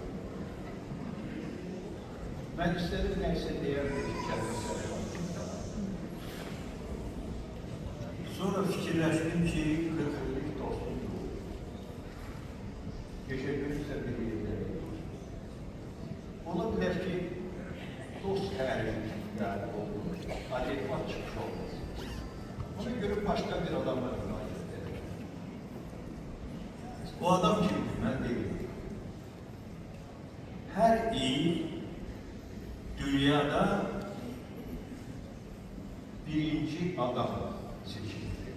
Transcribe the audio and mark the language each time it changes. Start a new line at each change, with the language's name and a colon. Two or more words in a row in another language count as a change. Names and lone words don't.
Azerbaijani: Mən istədim neyse deyərdim ki, kəlməsələ. Sonra fikirləşdim ki, 40 illik dostumdur. Geçirmişsə bir yerləri. Ola bilər ki, dost tərifi yani olmuş, adekvat çıkış olmaz.
Turkish: Ona göre başka bir adamla müracaat ederim. O adam kimdir? Ben değilim. Her iyi dünyada birinci adam seçilir.